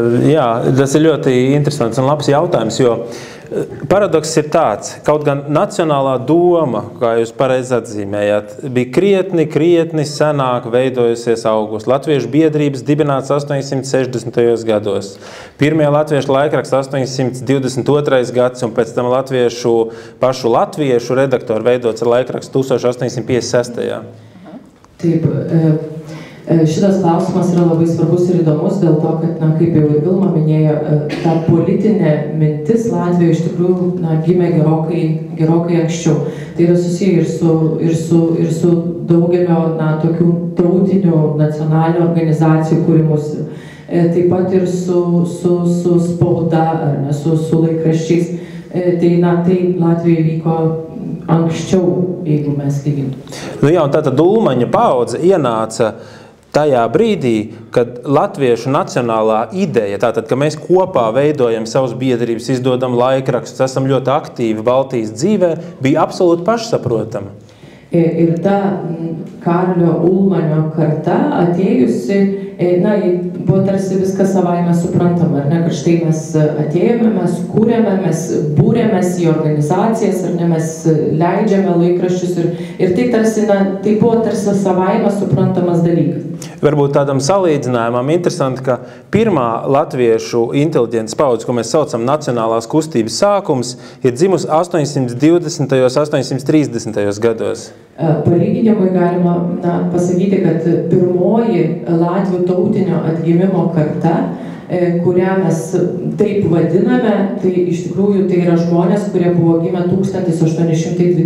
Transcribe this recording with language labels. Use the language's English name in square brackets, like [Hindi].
[Latvian] Jā, tas ir ļoti interesants un labs jautājums, jo paradoks ir tāds, kaut gan nacionālā doma, kā jūs pareizi atzīmējāt, bija krietni senāk veidojusies august. Latviešu biedrības dibināts 860. gados. Pirmie latviešu laikraksti 822. gads un pēc tam pašu latviešu redaktori veidots ar laikrakstu 1856. [Lithuanian] Taip, šitas klausimas yra labai svarbus ir įdomus dėl to, kad, kaip jau ir Vilma minėjo, ta politinė mintis Latvijoje iš tikrųjų gimė gerokai anksčiau. Tai yra susiję ir su daugelio tokių tautinių nacionalinių organizacijų kūrimusi. Taip pat ir su spauda, ar ne, su laikraščiais. Tai Latvijoje vyko anksčiau, jeigu mes lygintume. [Latvian] Jā, un tātad Ulmaņa paudze ienāca tajā brīdī, kad latviešu nacionālā ideja, tātad, ka mēs kopā veidojam savas biedrības, izdodam laikrakstus, esam ļoti aktīvi Baltijas dzīvē, bija absolūti pašsaprotama. [Lithuanian] Ir ta Karolio Ulmanio karta atėjusi, buvo tarsi viskas savaime suprantama, ar ne, kad štai mes atėjome, mes kūrėme, mes būrėmės į organizacijas, ar ne, mes leidžiame laikraščius ir tai tarsi, tai buvo tarsi savaime suprantamas dalykas. [Latvian] Varbūt tādam salīdzinājumam interesanti, ka pirmā latviešu inteliģences paudze, ko mēs saucam nacionālās kustības sākums, ir dzimusi 820. 830. gados. [Lithuanian] Palyginimui galima pasakyti, kad pirmoji Latvių tautinio atgimimo karta, kurią mes taip vadiname, tai iš tikrųjų tai yra žmonės, kurie buvo gimę 1820.